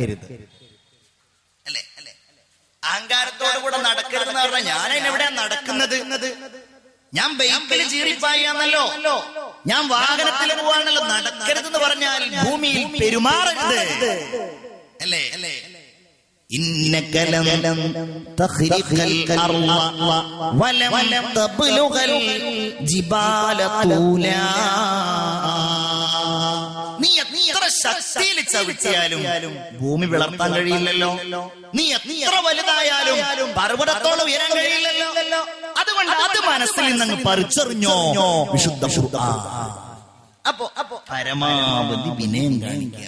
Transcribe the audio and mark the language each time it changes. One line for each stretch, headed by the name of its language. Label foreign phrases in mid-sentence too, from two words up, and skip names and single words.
Malayalam: അല്ലേ, അഹങ്കാരത്തോടുകൂടെ നടക്കരുത് എന്ന് പറഞ്ഞാൽ ഞാൻ എവിടെയാ നടക്കുന്നത്? ഞാൻ ബൈക്കിൽ ചീറിപ്പായാന്നല്ലോ, ഞാൻ വാഹനത്തിൽ പോവാണല്ലോ. നടക്കരുതെന്ന് പറഞ്ഞാൽ ഭൂമിയിൽ പെരുമാറരുത് അല്ലേ.
Arabic: إنك لن تخرق الأرض ولن تبلغ الجبال طولا.
Malayalam: നീ എത്ര ശക്തിയിൽ ചവിട്ടിയാലും ഭൂമി വിളർത്താൻ കഴിയില്ലല്ലോ. നീ എത്ര വലുതായാലും പർവ്വതത്തോളം ഉയരാൻ കഴിയില്ലല്ലോ. അതുകൊണ്ട് അത് മനസ്സിൽ നിന്ന് പറിച്ചെറിഞ്ഞോ വിശുദ്ധ ഖുർആൻ. അപ്പോ പരമാവധി വിനയം കാണിക്കുക.